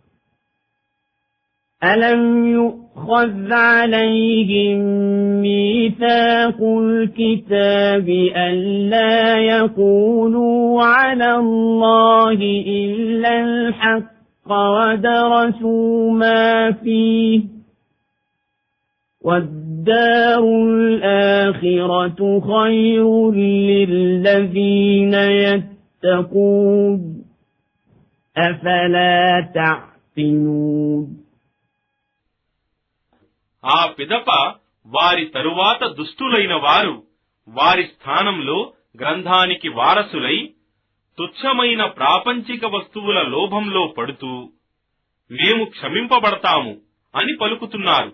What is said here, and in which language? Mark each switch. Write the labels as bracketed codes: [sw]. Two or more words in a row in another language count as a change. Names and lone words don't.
[ar] أَلَمْ يُؤْخَذْ عَلَيْهِم مِّيثَاقُ الْكِتَابِ أَلَّا يَقُولُوا عَلَى اللَّهِ إِلَّا الْحَقَّ وَدَرَسُوا مَا فِيهِ وَالدَّارُ الْآخِرَةُ خَيْرٌ لِّلَّذِينَ يَتَّقُونَ أَفَلَا تَعْقِلُونَ. [te] ఆ పిదప వారి తరువాత దుష్టులైన వారు వారి స్థానంలో గ్రంథానికి వారసులై తుచ్చమైన ప్రాపంచిక వస్తువుల లోభంలో పడుతూ మేము క్షమింపబడతాము అని పలుకుతున్నారు.